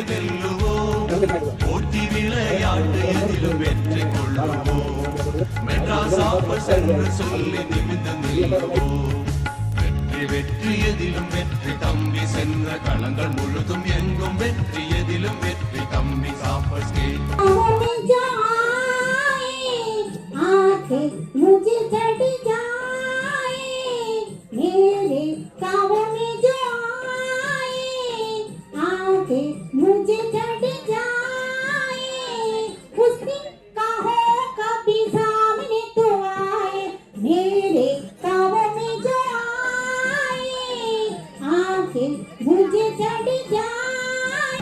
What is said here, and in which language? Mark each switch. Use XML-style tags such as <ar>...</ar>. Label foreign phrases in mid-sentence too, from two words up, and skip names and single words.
<ta>வெல்லுவோ, போட்டி விளையாட்டு எதிலும் வெற்றி கொள்ளுவோ, மெட்ராஸ் சாப்பஸ் என்று சொல்லி நிமிர்ந்து நில்லுவோ, வெற்றி வெற்றி எதிலும் வெற்றி தம்பி சென்ற களங்கள் முழுதும் எங்கும் வெற்றி எதிலும் வெற்றி தம்பி சாப்பஸ் கே</ta> <hi>मुझे चढ़ जाए मेरे काबू में जो आए, आके मुझे चढ़ जाए उस दिन कहो कभी सामने तो आए, मेरे काबू में जो आए, आके मुझे चढ़ जाए</hi>